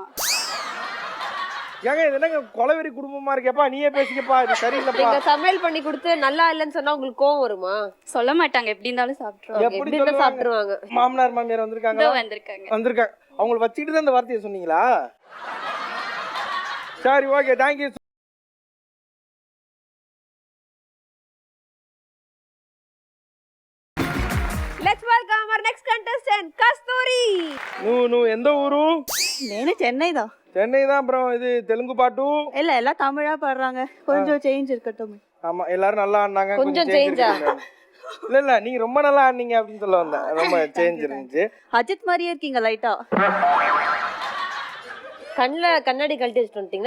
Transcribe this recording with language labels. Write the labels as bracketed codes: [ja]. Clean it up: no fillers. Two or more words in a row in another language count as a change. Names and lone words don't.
[ta] ஏங்க இது என்னங்க கொலவெறி குடும்பமா இருக்கேப்பா, நீயே பேசிக்கப்பா, இது சரியில்லைப்பா. நீங்க சமையல் பண்ணி கொடுத்து நல்லா இல்லைன்னு சொன்னா உங்களுக்கு கோவம் வருமா? சொல்ல மாட்டாங்க, எப்படி இருந்தாலும் சாப்பிட்டுருவாங்க. எப்படி எப்படி இருந்தாலும் சாப்பிட்டுருவாங்க. மாமனார் மாமியார் வந்திருக்காங்க? வந்திருக்காங்க. அவங்களை வச்சுக்கிட்டு தான் இந்த வார்த்தையை சொன்னீங்களா? சரி ஓகே, தேங்க்யூ. [en] Let's welcome our next contestant, [ta] கஸ்தூரி. நூ எந்த ஊரு? [te] నేను చెన్నై దా. [ta] சென்னை தான். அப்புறம் இது தெலுங்கு பாட்டு இல்ல எல்லாம் தமிழா பாடுறாங்க, கொஞ்சம் சேஞ்ச் இருக்கட்டும். ஆமா, எல்லாரும் நல்லா ஆடினாங்க, கொஞ்சம் சேஞ்சா? இல்ல நீங்க ரொம்ப நல்லா ஆடினீங்க அப்படின்னு சொல்ல வந்தேன். ரொம்ப சேஞ்ச் இருந்துச்சு. அஜித் மாதிரியே இருக்கீங்க லைட்டா. கண்ணாடி கழட்டி வச்சுட்டு வந்துட்டீங்களா?